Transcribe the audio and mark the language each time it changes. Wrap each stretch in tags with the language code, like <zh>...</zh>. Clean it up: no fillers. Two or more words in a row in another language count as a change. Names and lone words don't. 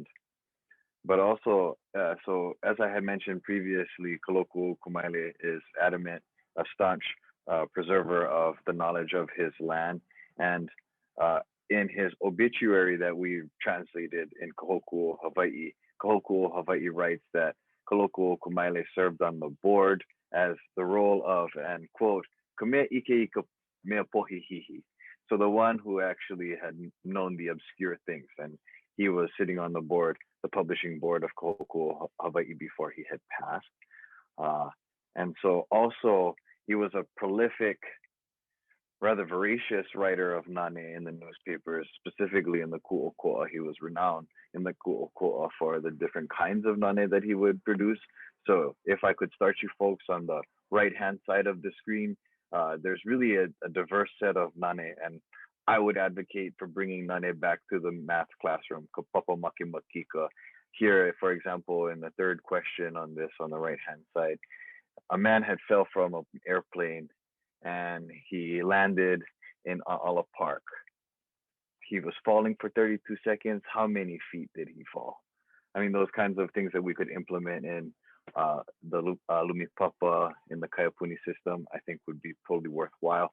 <en>But also, so as I had mentioned previously, Kalokuokamaile is adamant, a staunch preserver of the knowledge of his land. And in his obituary that we translated in Kahokuo, Hawaii writes that Kalokuokamaile served on the board as the role of, and quote,</en> <haw>"Kamea ike ika mea pohihihi."</haw> <en>So the one who actually had known the obscure things, and he was sitting on the board, the publishing board of Kahokuo, Hawaii, before he had passed. And so also he was a prolific, rather voracious writer of nane in the newspapers, specifically in the ku'oko'a. He was renowned in the ku'oko'a for the different kinds of nane that he would produce. So if I could start you folks on the right-hand side of the screen, there's really a diverse set of nane, and I would advocate for bringing nane back to the math classroom.</en> <haw>Kapapa maki makika.</haw> <en>Here, for example, in the third question on this, on the right-hand side, a man had fell from an airplane and he landed in A'ala Park. He was falling for 32 seconds. How many feet did he fall? I mean, those kinds of things that we could implement in the Lumipapa in the Kaiapuni system, I think would be totally worthwhile.</en>